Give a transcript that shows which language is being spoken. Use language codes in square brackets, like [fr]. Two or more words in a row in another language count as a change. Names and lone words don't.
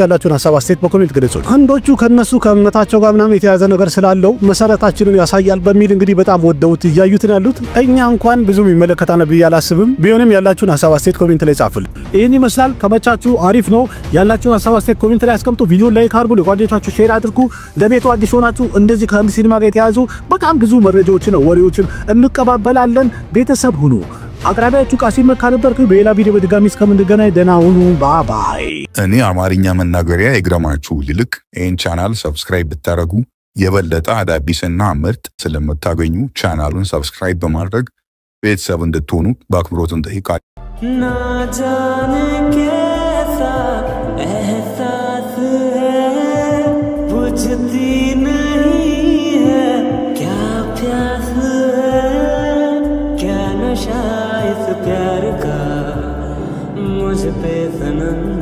[am] ያላችሁን ሐሳብ አስተያየት በኮሜንት ግለጹ። አንዶቹ ከነሱ ከእምነታቸው ጋር ምናምን የተያዘ ነገር ስላለው መሰረታችንን ያሳያል በሚል እንግዲህ በጣም ወደውት እያዩት ያሉት እኛ እንኳን ብዙ የሚመለከታና ብዬ አላስብም። ቢሆንም ያላችሁን ሐሳብ አስተያየት ኮሜንት ላይ ጻፉልን። ይህን ይመስላል። ከመቻችሁ አሪፍ ነው። ያላችሁን ሐሳብ አስተያየት ኮሜንት ላይ አስቀምጡ። [en] video like [am] አድርጉ፣ ለጓደኞቻችሁ ሼር አድርጉ። ለቤቱ አዲስ ሆናችሁ እንደዚህ ከህንድ ሲኒማ ጋር የተያዙ በጣም ብዙ መረጃዎችን ወሬዎችን እንቀባበላለን። ቤተሰብ ሁኑ። አቅራቢያችሁ ቃሲም መካ ነበርኩ። በሌላ ቪዲዮ በድጋሚ እስከምንገናኝ ደህና ሁኑ። ባይ። እኔ አማርኛ መናገሪያ ይግረማችሁ ይልቅ ይህን ቻናል ሰብስክራይብ ብታረጉ የበለጠ አዳዲስና ምርጥ ስለምታገኙ ቻናሉን ሰብስክራይብ በማድረግ ቤተሰብ እንድትሆኑ በአክብሮት እንጠይቃለን። [hi] ना जाने कैसा एहसास है बुझती नहीं है क्या प्यास है क्या नशा इस प्यार का मुझ पे सनम